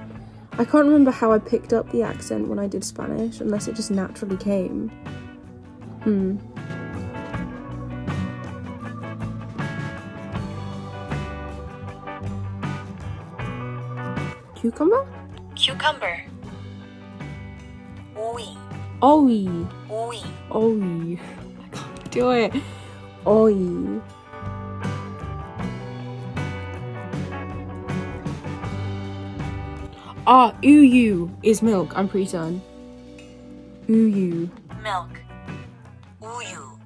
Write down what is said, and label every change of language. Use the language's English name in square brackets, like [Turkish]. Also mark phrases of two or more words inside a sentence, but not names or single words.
[English] I can't remember how I picked up the accent when I did Spanish, unless it just naturally came. Cucumber? Cucumber. Oi. Oi. Oi. Oi. I can't do it. Oi. Uyu is milk, I'm pretty certain. Uyu. Milk. Uyu.